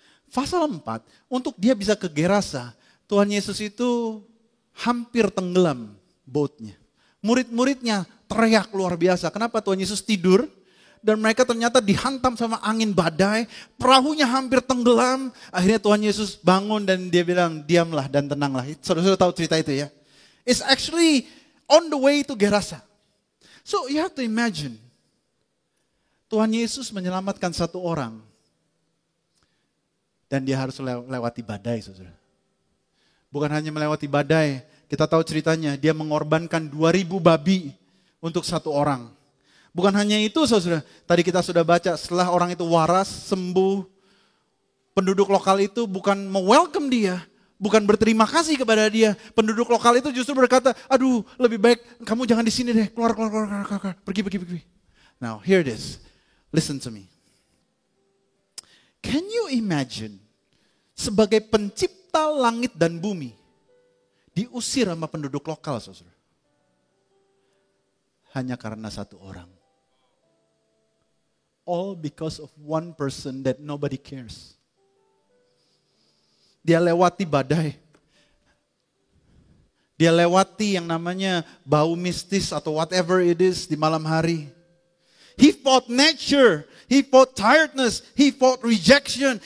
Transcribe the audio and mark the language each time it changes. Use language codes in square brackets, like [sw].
[id] Pasal 4, untuk dia bisa ke Gerasa, Tuhan Yesus itu hampir tenggelam boatnya. Murid-muridnya teriak luar biasa. Kenapa Tuhan Yesus tidur? Dan mereka ternyata dihantam sama angin badai. Perahunya hampir tenggelam. Akhirnya Tuhan Yesus bangun dan dia bilang, diamlah dan tenanglah. Saudara-saudara tahu cerita itu ya. [en] It's actually on the way to Gerasa. So you have to imagine. [id] Tuhan Yesus menyelamatkan satu orang. Dan dia harus lewati badai, saudara. Bukan hanya melewati badai. Kita tahu ceritanya, dia mengorbankan 2.000 babi untuk satu orang. Bukan hanya itu, saudara. Tadi kita sudah baca, setelah orang itu waras, sembuh. Penduduk lokal itu bukan me-welcome dia. Bukan berterima kasih kepada dia. Penduduk lokal itu justru berkata, aduh lebih baik kamu jangan di sini deh. Keluar. Pergi. [en] Now, here it is. Listen to me. Can you imagine [id] sebagai pencipta langit dan bumi diusir sama penduduk lokal, saudara? Hanya karena satu orang. [en] All because of one person that nobody cares. [id] Dia lewati badai. Dia lewati yang namanya bau mistis atau [en] whatever it is [id] di malam hari. [en] He fought nature. He fought tiredness. He fought rejection.